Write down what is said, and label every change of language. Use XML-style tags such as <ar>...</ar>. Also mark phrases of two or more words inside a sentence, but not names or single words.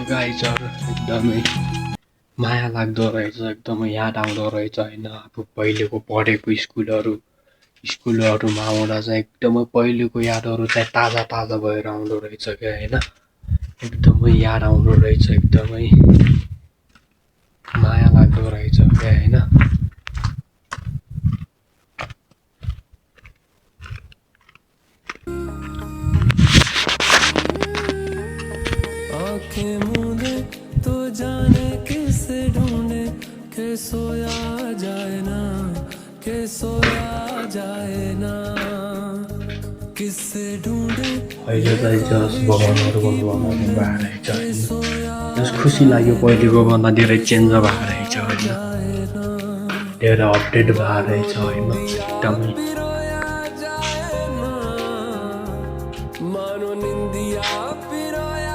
<ne>रहेछ एकदमै माया लाग्दो रहेछ एकदमै याद आउँदो रहेछ होइन अब पहिलेको पढेको स्कुलहरूमा आउँदा चाहिँ एकदमै पहिलेको यादहरू चाहिँ ताजा ताजा भएर आउँदो रहेछ क्या होइन एकदमै याद आउँदो रहेछ एकदमै माया लाग्दो रहेछ क्या होइन</ne> <hi>आंखें मूंदे तो जाने किसे ढूंढे के सोया जाए ना के सोया जाए ना किसे ढूंढे</hi> <ne>अहिले चाहिँ जस भगवान्हरूको भगवान्हरू भएर रहेछ होइन जस खुसी लाग्यो पहिलेको भन्दा धेरै चेन्ज भएको रहेछ होइन धेरै अपडेट भएको रहेछ होइन एकदमै</ne> <hi>मानो निंदिया पिरा</hi>